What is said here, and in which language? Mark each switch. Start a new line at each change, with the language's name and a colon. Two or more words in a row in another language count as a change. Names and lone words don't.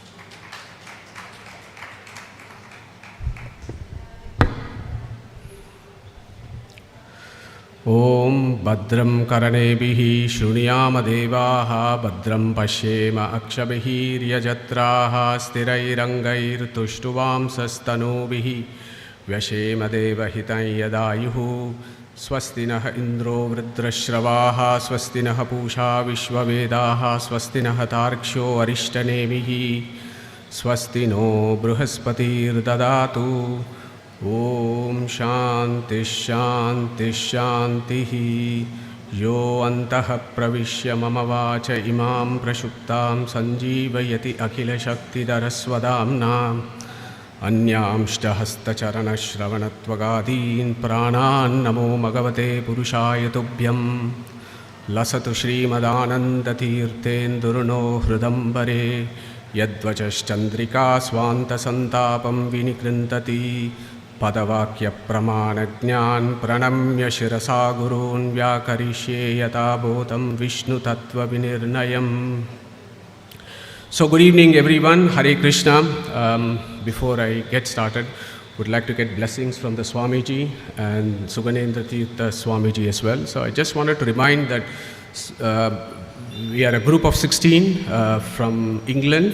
Sanskrit: ಓಂ ಭದ್ರಂ ಕರ್ಣೇಭಿಃ ಶೃಣುಯಾಮ ದೇವಾಃ ಭದ್ರಂ ಪಶ್ಯೇಮ ಅಕ್ಷಭಿರ್ಯಜತ್ರಾಃ ಸ್ಥಿರೈರಂಗೈರ್ತುಷ್ಟುವಾಂಸಸ್ತನೂಭಿಃ ವ್ಯಶೇಮ ದೇವಹಿತಂ ಯದಾಯುಃ. ಸ್ವಸ್ತಿ ನಃ ಇಂದ್ರೋ ವೃದ್ರಶ್ರವಾಃ ಸ್ವಸ್ತಿ ನಃ ಪೂಷಾ ವಿಶ್ವವೇದಾಃ ಸ್ವಸ್ತಿ ನಃ ತಾರ್ಕ್ಷ್ಯೋ ಅರಿಷ್ಟನೇಮಿಃ ಸ್ವಸ್ತಿ ನೋ ಬೃಹಸ್ಪತಿರ್ದದಾತು. ಓಂ ಶಾಂತಿ ಶಾಂತಿ ಶಾಂತಿ. ಯೋ ಅಂತಃ ಪ್ರವಿಶ್ಯ ಮಮ ವಾಚ ಇಮಾಂ ಪ್ರಸುಪ್ತಾಂ ಸಂಜೀವಯತಿ ಅಖಿಲಶಕ್ತಿಧರಸ್ವಧಾಮ್ನಾ ಅನ್ಯಾಂಶ್ಚ ಹಸ್ತಚರಣಶ್ರವಣತ್ವಗಾದೀನ್ ಪ್ರಾಣಾನ್ ನಮೋ ಭಗವತೆ ಪುರುಷಾಯ ತುಭ್ಯಂ. ಲಸತು ಶ್ರೀಮದಾನಂದತೀರ್ಥೇಂದುರ್ನೋ ಹೃದಂಬರೆ ಯದ್ವಚಶ್ಚಂದ್ರಿಕಾ ಸ್ವಾಂತಸಂತಾಪಂ ವಿನಿಕೃಂತತಿ. ಪದವಾಕ್ಯ ಪ್ರಮಾಣಜ್ಞಾನ್ ಪ್ರಣಮ್ಯ ಶಿರಸಾ ಗುರೂನ್ ವ್ಯಾಕರಿಷ್ಯೇ ಯಥಾಭೂತಂ ವಿಷ್ಣು ತತ್ವ ವಿನಿರ್ಣಯಂ.
English: So good evening everyone. Hare Krishna. Before I get started, would like to get blessings from the Swamiji and Anandatheertha Swamiji as well. So I just wanted to remind that we are a group of 16 from England.